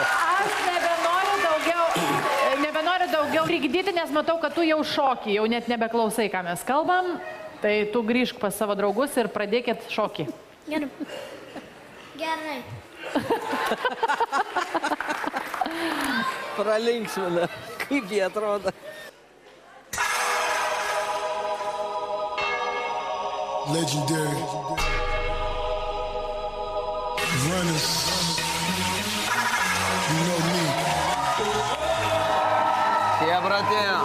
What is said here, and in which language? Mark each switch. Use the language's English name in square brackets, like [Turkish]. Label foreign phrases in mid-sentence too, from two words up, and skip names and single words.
[Lithuanian] Aš nebenoriu daugiau rygdyti, nes matau, kad tu jau šokį, jau net nebeklausai, ką mes kalbam. Tai tu grįžk pas savo draugus ir pradėkit šokį. Gerai. Gerai. Pralinksmina. Kaip jie atrodo? [English] Legendary. Runners. You know me. [Lithuanian] Tie, bratė.